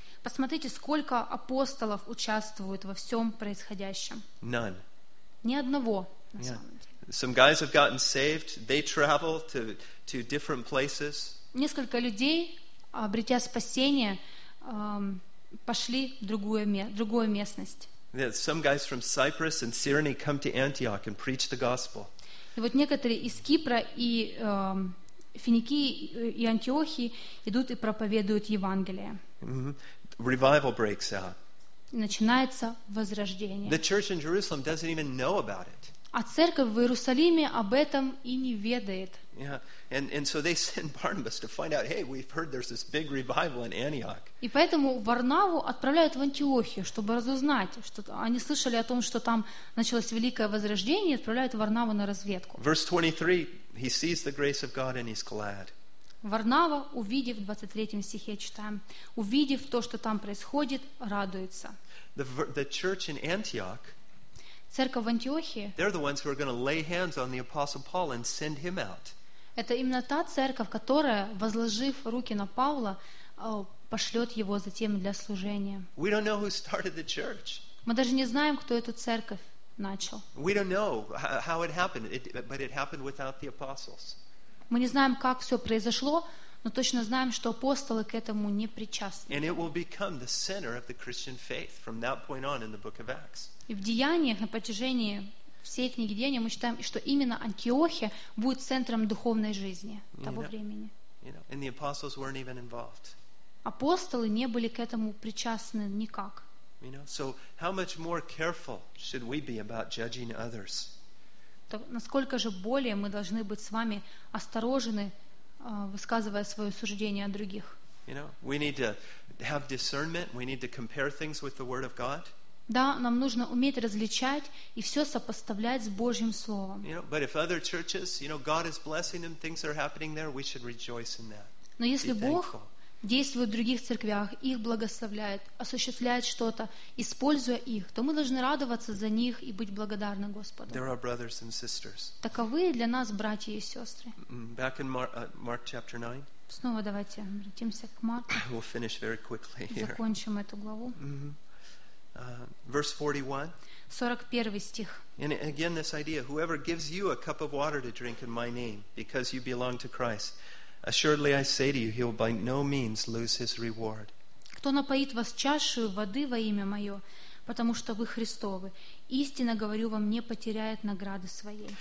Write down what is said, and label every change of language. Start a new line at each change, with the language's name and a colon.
Russian: Посмотрите, сколько апостолов участвуют во всем происходящем.
English: None.
Russian: Ни одного, на самом деле.
English: Some guys have gotten saved. They travel to different places.
Russian: Несколько людей, обретя спасение, пошли в другую местность.
English: Some guys from Cyprus and Cyrene come to Antioch and preach the gospel.
Russian: И вот некоторые из Кипра и Финикии и Антиохии идут и проповедуют Евангелие.
English: Revival breaks out.
Russian: Начинается возрождение.
English: The church in Jerusalem doesn't even know about it.
Russian: А церковь в Иерусалиме об этом и не ведает.
English: Yeah. And so they send Barnabas to find out, hey, we've heard there's this big revival in Antioch.
Russian: И поэтому Варнаву отправляют в Антиохию, чтобы разузнать, что они слышали о том, что там началось великое возрождение, и отправляют Варнаву на разведку.
English: Verse 23, he sees the grace of God and he's glad.
Russian: Варнава, увидев, в 23 стихе читаем, увидев то, что там происходит, радуется.
English: The church in Antioch,
Russian: церковь в Антиохии,
English: they're the ones who are going to lay hands on the apostle Paul and send him out.
Russian: Это именно та церковь, которая, возложив руки на Павла, пошлет его затем для служения.
English: We don't know who started the church.
Russian: Мы даже не знаем, кто эту церковь начал.
English: We don't know how it happened, but it happened without the apostles.
Russian: Мы не знаем, как все произошло, но точно знаем, что апостолы к этому не причастны. И в Деяниях, на протяжении всей книги Деяния, мы считаем, что именно Антиохия будет центром духовной жизни того времени.
English: And the apostles weren't even involved.
Russian: Апостолы не были к этому причастны никак.
English: So how much more careful should we be about judging others?
Russian: Насколько же более мы должны быть с вами осторожны, высказывая свое суждение о других.
English: We need to have discernment. We need to compare things with the Word of God.
Russian: Да, нам нужно уметь различать и все сопоставлять с Божьим Словом.
English: But if other churches, God is blessing them, things are happening there, we should rejoice in that.
Russian: Но если Бог действует в других церквях, их благословляет, осуществляет что-то, используя их, то мы должны радоваться за них и быть благодарны Господу.
English: There are brothers and sisters.
Russian: Таковы для нас братья и сестры.
English: Back in Mark chapter 9.
Russian: Снова давайте обратимся к Марку.
English: We'll finish very quickly here.
Russian: Закончим эту главу.
English: Mm-hmm. Verse 41.
Russian: 41 стих.
English: And again this idea, whoever gives you a cup of water to drink in my name, because you belong to Christ, assuredly, I say to you, he will by no means lose his reward.
Russian: Кто напоит вас чашею воды во имя мое, потому что вы Христовы, истинно говорю вам, не потеряет награды своей.